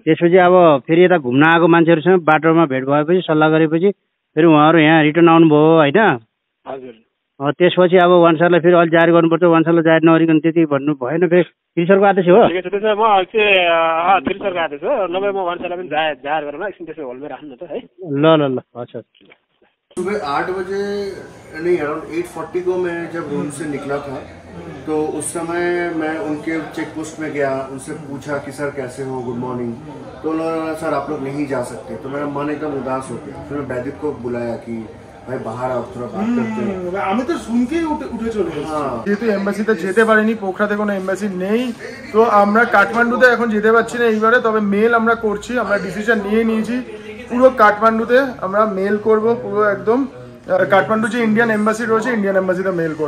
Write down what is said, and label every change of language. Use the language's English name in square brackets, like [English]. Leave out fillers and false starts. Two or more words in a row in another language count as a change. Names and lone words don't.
[Nepali] त्यसपछि अब फेरि यता घुम्न आएको मान्छेहरूसँग बाटोमा भेट भएपछि सल्लाह गरेपछि फेरि उहाँहरू यहाँ रिटर्न आउनुभयो होइन। हजुर। त्यसपछि अब वान सरलाई फेरि अलिक जाहेर गर्नुपर्छ, वान सरलाई जाहेर नगरिकन त्यति भन्नु भएन। फेरि त्रिसरको आदेश हो। त्यसो म चाहिँ त्रिसरको आदेश हो, नभए म वान सरलाई पनि जाहेर गरेर एकछिन त्यसो होलमै राख्नु न त है। ल ल ल अच्छा। [Hindi] सुबह 8 बजे नहीं अराउंड 8:40 को मैं जब रूम से निकला था तो उस समय मैं उनके [English] check post [Hindi] में गया, उनसे पूछा कि सर कैसे हो, [English] good morning. [Hindi] तो उन्होंने सर आप लोग नहीं जा सकते। तो मेरा मन एकदम उदास हो गया। फिर मैं बैदिक को बुलाया कि भाई बाहर आओ थोड़ा बात करते हैं। [Bangla] আমি তো শুনকেই উঠে চলে গেছি। যেহেতু এমবাসিতে যেতে পারিনি, পোখরাতে কোনো এমবাসি নেই, তো আমরা কাঠমান্ডুতে এখন যেতে পারছি না এইবারে। তবে মেল আমরা করছি, আমরা ডিসিশন নিয়ে নিয়েছি পুরো কাঠমান্ডুতে আমরা মেল করব, পুরো একদম কাঠমান্ডু যে [English] Indian embassy [Bangla] রয়েছে ইন্ডিয়ান এম্বাসিতে মেল করব।